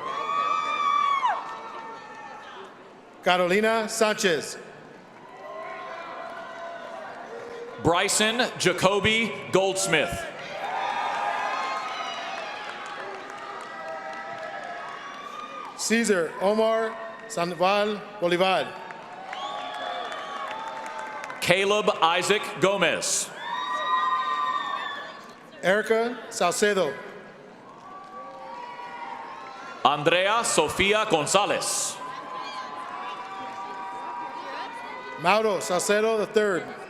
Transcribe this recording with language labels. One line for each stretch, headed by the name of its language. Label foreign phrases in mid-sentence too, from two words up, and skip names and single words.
English: Carolina Sanchez. Bryson Jacoby Goldsmith. Cesar Omar Sandoval Bolivar. Caleb Isaac Gomez. Erica Salcedo. Andrea Sofia Gonzalez. Mauro Salcedo III.